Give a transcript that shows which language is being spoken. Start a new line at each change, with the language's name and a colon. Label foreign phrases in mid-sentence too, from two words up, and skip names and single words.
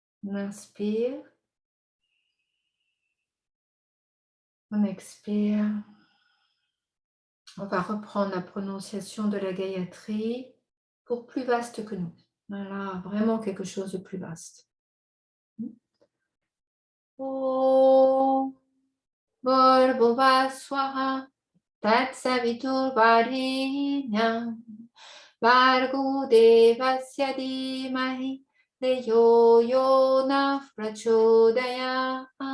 French: On inspire. On expire. On va reprendre la prononciation de la Gayatri pour plus vaste que nous. Voilà, vraiment quelque chose de plus vaste.
Sanskrit: ॐ भूर्भुवः स्वः तत्सवितुर्वरेण्यं भर्गो देवस्य धीमहि धियो यो नः प्रचोदयात्.